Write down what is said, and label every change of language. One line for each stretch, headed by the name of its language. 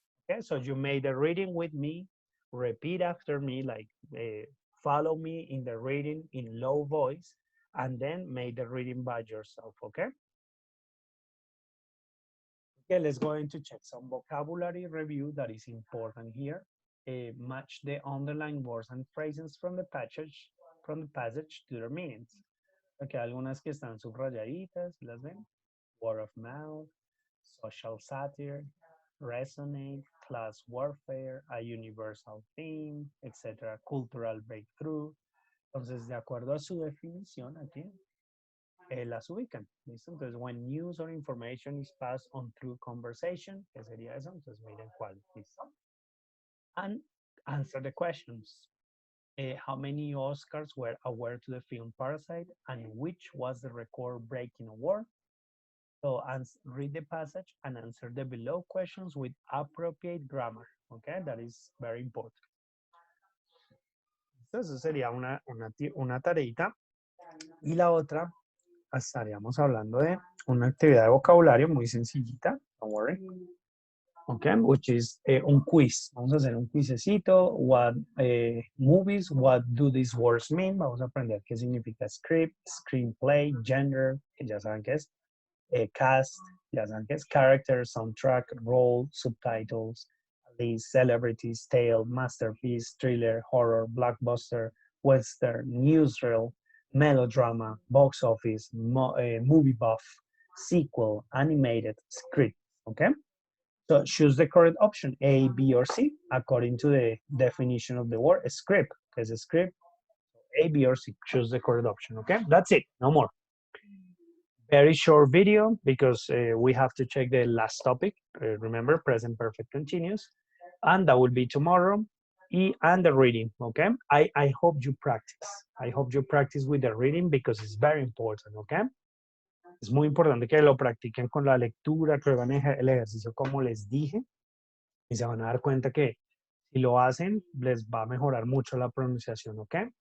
English: Okay, so you made the reading with me. Repeat after me, like follow me in the reading in low voice, and then make the reading by yourself. Okay. Okay, let's go into check some vocabulary review that is important here. Match the underlined words and phrases from the passage to their meanings.
Spanish: Okay, algunas que están subrayaditas, ¿las ven?
English: Word of mouth, social satire, resonate, class warfare, a universal theme, etc. Cultural breakthrough.
Spanish: Entonces, de acuerdo a su definición aquí, las ubican. ¿Listo? Entonces,
English: when news or information is passed on through conversation,
Spanish: ¿qué sería eso? Entonces, miren cuál. ¿Listo?
English: And answer the questions. How many Oscars were awarded to the film Parasite, and which was the record-breaking award? So read the passage and answer the below questions with appropriate grammar. Okay, that is very important.
Spanish: Entonces sería una tareita. Y la otra, estaríamos hablando de una actividad de vocabulario muy sencillita.
English: Don't worry. Okay, which is
Spanish: un quiz. Vamos a hacer un quizecito.
English: What movies, what do these words mean?
Spanish: Vamos a aprender qué significa script, screenplay, gender, que ya saben qué es.
English: Cast,
Spanish: ya saben qué es.
English: Character, soundtrack, role, subtitles, list, celebrities, tale, masterpiece, thriller, horror, blockbuster, western, newsreel, melodrama, box office, movie buff, sequel, animated, script. Okay? So choose the correct option, A, B, or C, according to the definition of the word. Script, is a script, A, B, or C. Choose the correct option, okay? That's it, no more. Very short video because we have to check the last topic. Remember, present perfect continuous. And that will be tomorrow. And the reading, okay? I hope you practice. I hope you practice with the reading because it's very important, okay?
Spanish: Es muy importante que lo practiquen con la lectura, que hagan el ejercicio como les dije, y se van a dar cuenta que si lo hacen, les va a mejorar mucho la pronunciación, ¿ok?